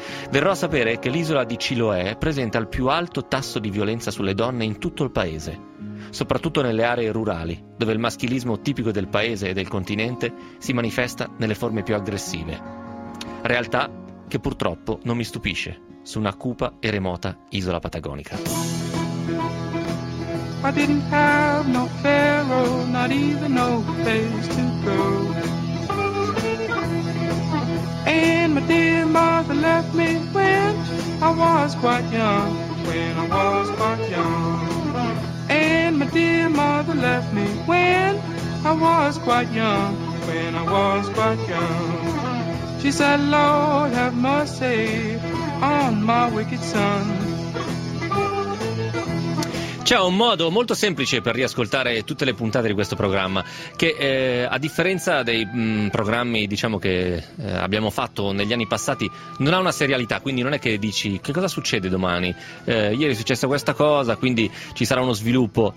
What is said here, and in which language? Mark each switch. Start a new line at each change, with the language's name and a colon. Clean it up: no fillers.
Italian: Verrò a sapere che l'isola di Chiloé presenta il più alto tasso di violenza sulle donne in tutto il paese, soprattutto nelle aree rurali, dove il maschilismo tipico del paese e del continente si manifesta nelle forme più aggressive. Realtà che purtroppo non mi stupisce su una cupa e remota isola patagonica.
English: I didn't have no pharaoh, not even no place to go. And my dear mother left me when I was quite young, when I was quite young. And my dear mother left me when I was quite young, when I was quite young. She said, Lord, have mercy on my wicked son.
Italian: C'è un modo molto semplice per riascoltare tutte le puntate di questo programma che, a differenza dei programmi diciamo che abbiamo fatto negli anni passati, non ha una serialità, quindi non è che dici che cosa succede domani, ieri è successa questa cosa, quindi ci sarà uno sviluppo.